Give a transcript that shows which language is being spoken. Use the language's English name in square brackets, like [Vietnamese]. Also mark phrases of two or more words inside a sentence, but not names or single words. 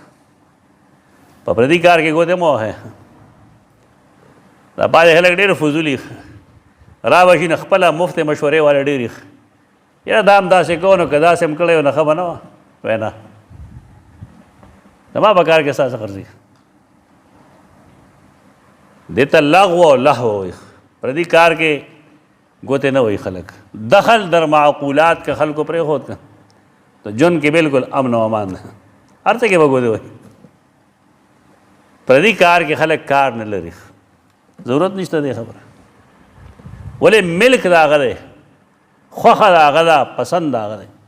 [Pashto] په پردي کار کې ګوتې مه وهئ. دا بعضې خلک ډېر فضولي را به شي نو خپله مفت مشورې والا ډېرې یاره دا هم داسې کوو نو که داسې هم کړی وو نو ښه به نه وه. وایي نه، زما په کار کې ستا څه غرضي؟ دې ته لغو او لهو وایي. پردي کار کې ګوتې نه وایي خلک. [Persian] دخل در معقولات [Pashto] که خلکو پرېښود که تو ژوند کې بالکل امن و امان ده، هر څه کې به ګوتې وایي. پردي کار کې خلک کار نه لري، ضرورت نشته دی خبره. ولې ملک د هغه دی، خوښه د هغه ده، پسند د هغه دی.